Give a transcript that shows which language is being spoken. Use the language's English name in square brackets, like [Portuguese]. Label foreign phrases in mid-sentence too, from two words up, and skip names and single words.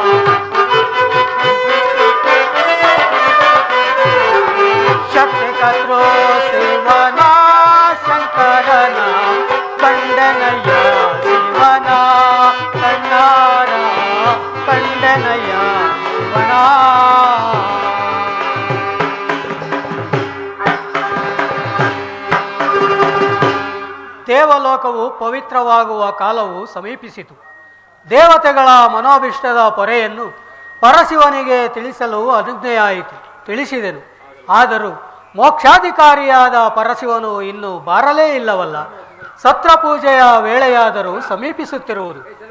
[Kannada] ಶಕ್ತಿ ಕತ್ರೋ ಶಿವನ ಶಂಕರನ ಕಂಡನಯ್ಯ ಶಿವನ ಕಣ್ಣಾರ ಕಂಡನಯ್ಯ ಶಿವನ. ದೇವಲೋಕವು ಪವಿತ್ರವಾಗುವ ಕಾಲವು ಸಮೀಪಿಸಿತು. ದೇವತೆಗಳ ಮನೋಭಿಷ್ಟದ ಪೊರೆಯನ್ನು ಪರಶಿವನಿಗೆ ತಿಳಿಸಲು ಅನುಜ್ಞೆಯಾಯಿತು. ತಿಳಿಸಿದೆನು. ಆದರೂ ಮೋಕ್ಷಾಧಿಕಾರಿಯಾದ ಪರಶಿವನು ಇನ್ನೂ ಬಾರಲೇ ಇಲ್ಲವಲ್ಲ. ಸತ್ರ ಪೂಜೆಯ ವೇಳೆಯಾದರೂ ಸಮೀಪಿಸುತ್ತಿರುವುದು.